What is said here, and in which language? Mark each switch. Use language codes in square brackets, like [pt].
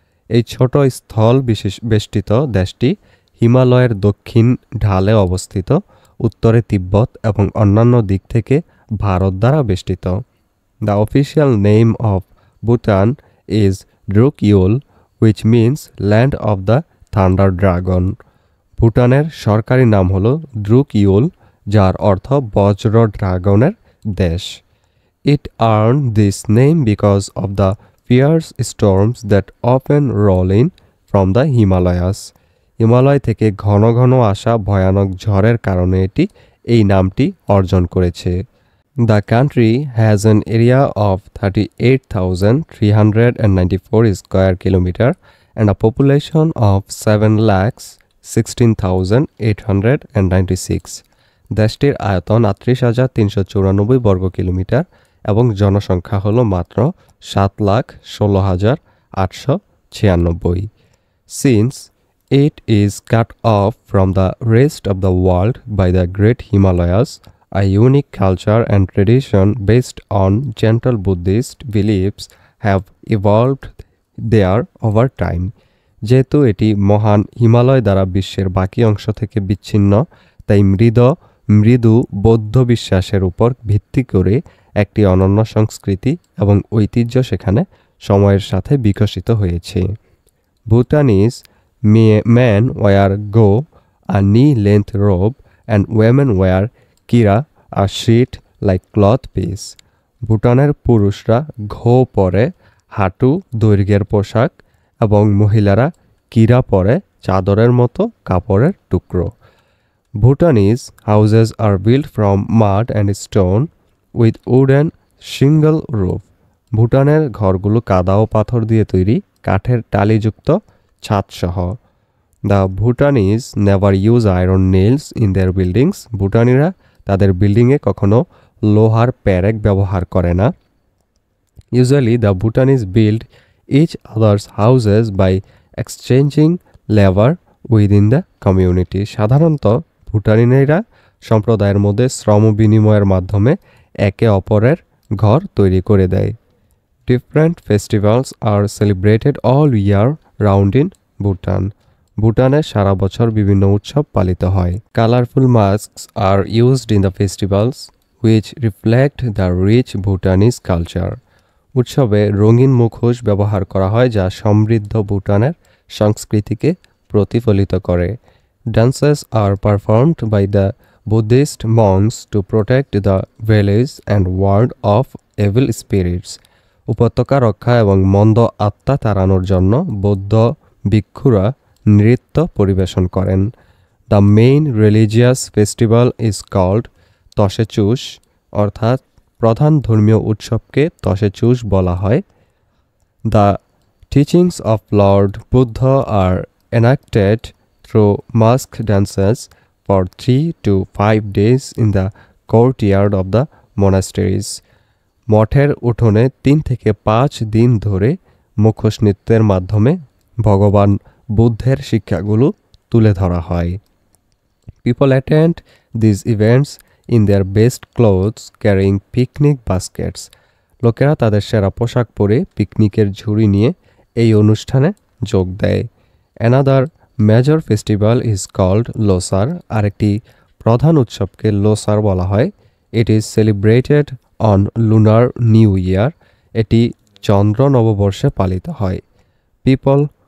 [bn] এই ছোট স্থল বেষ্টিত দেশটি হিমালয়ের দক্ষিণ ঢালে অবস্থিত, উত্তরে তিব্বত এবং অন্যান্য দিক থেকে ভারত দ্বারা বেষ্টিত। [en] The official name of Bhutan is Druk Yul, which means land of the thunder dragon. [bn] ভুটানের সরকারি নাম হল দ্রুকইউল, যার অর্থ বজ্র ড্রাগনের দেশ। [en] It earn this name because of the fierce storms that often roll in from the Himalayas. [bn] Himalaya থেকে ঘন ঘন আসা ভয়ানক ঝড়ের কারণে এটি এই নামটি অর্জন করেছে। [en] The country has an area of 38,394 square kilometre and a population of 7,16,896। [bn] দেশটির আয়তন 38,394 বর্গ কিলোমিটার এবং জনসংখ্যা হল মাত্র 7,16,896। [en] Since it is cut off from the rest of the world by the Great Himalayas, a unique culture and tradition based on gentle Buddhist beliefs have evolved there over time. [bn] যেহেতু এটি মহান হিমালয় দ্বারা বিশ্বের বাকি অংশ থেকে বিচ্ছিন্ন, তাই মৃদু বৌদ্ধ বিশ্বাসের উপর ভিত্তি করে একটি অনন্য সংস্কৃতি এবং ঐতিহ্য সেখানে সময়ের সাথে বিকশিত হয়েছে। [en] Bhutanese men wear go, a knee-length robe, and women wear kira, a sheet like cloth piece. [bn] ভুটানের পুরুষরা ঘো পরে, হাঁটু দৈর্ঘ্যের পোশাক, এবং মহিলারা কিরা পরে, চাদরের মতো কাপড়ের টুকরো। [en] Bhutanese houses are built from mud and stone with wooden shingle roof. [bn] ভুটানের ঘরগুলো কাদা ও পাথর দিয়ে তৈরি, কাঠের টালিযুক্ত ছাদসহ। [en] The Bhutanese never use iron nails in their buildings. [bn] ভুটানিরা তাদের বিল্ডিংয়ে কখনো লোহার প্যারেক ব্যবহার করে না। [en] Usually the Bhutanese build each others houses by exchanging labour within the community. [bn] সাধারণত ভুটানিরা সম্প্রদায়ের মধ্যে শ্রম বিনিময়ের মাধ্যমে একে অপরের ঘর তৈরি করে দেয়। [en] Different festivals are celebrated all year round in Bhutan. [bn] ভুটানে সারা বছর বিভিন্ন উৎসব পালিত হয়। [en] Colourful masks are used in the festivals which reflect the rich Bhutanese culture. [bn] উৎসবে রঙিন মুখোশ ব্যবহার করা হয় যা সমৃদ্ধ ভুটানের সংস্কৃতিকে প্রতিফলিত করে। [en] Dances are performed by the Buddhist monks to protect the village and ward off evil spirits. [bn] উপত্যকা রক্ষা এবং মন্দ আত্মা তাড়ানোর জন্য বৌদ্ধ ভিক্ষুরা নৃত্য পরিবেশন করেন। [en] the main religious festival is called Tsechus, [bn] অর্থাৎ প্রধান ধর্মীয় উৎসবকে তসেচুস বলা হয়। [en] The teachings of lord Buddha are enacted through mask dances for 3 to 5 days in the courtyard of the monasteries. [bn] মঠের উঠোনে 3 থেকে 5 দিন ধরে মুখোশ নৃত্যের মাধ্যমে ভগবান বুদ্ধের শিক্ষাগুলো তুলে ধরা হয়। [en] People attend these events in their best clothes carrying picnic baskets. [bn] লোকেরা তাদের সেরা পোশাক পরে পিকনিকের ঝুড়ি নিয়ে এই অনুষ্ঠানে যোগ দেয়। [en] Another major festival is called Losar. [bn] আরেকটি প্রধান উৎসবকে লোসার বলা হয়। [en] It is celebrated on lunar new year. [bn] এটি চন্দ্র নববর্ষে পালিত হয়। পিপল